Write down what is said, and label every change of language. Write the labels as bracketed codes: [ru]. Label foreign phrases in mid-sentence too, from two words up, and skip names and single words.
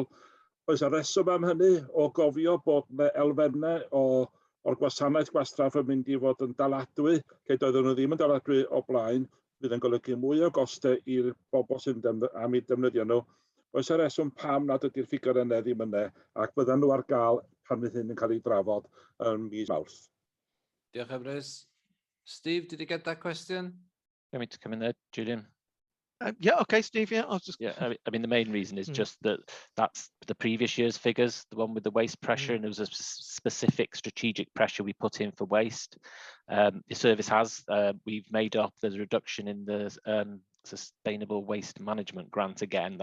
[cy] Oes y reswm am hynny o gofio bod yna elfennau o'r gwasanaeth gwastraff yn mynd i fod yn daladwy, lle doedden nhw ddim yn daladwy o blaen, fydd yn golygu mwy o gostau i'r bobl sy'n am eu defnyddio nhw. Oes y reswm pam nad ydy'r ffigurau yna ddim yna, ac byddan nhw ar gael pan fydd hyn yn cael ei drafod yn mis Mawrth. Diolch Emrys. [en] Steve, did you get that question? Want me to come in there, Julian? Yeah, okay, Steve. Yeah, I'll just. Yeah, I mean, the main reason is just that's the previous year's figures, the one with the waste pressure, and there was a specific strategic pressure we put in for waste. The service has, we've made up, there's a reduction in the sustainable waste management grant again.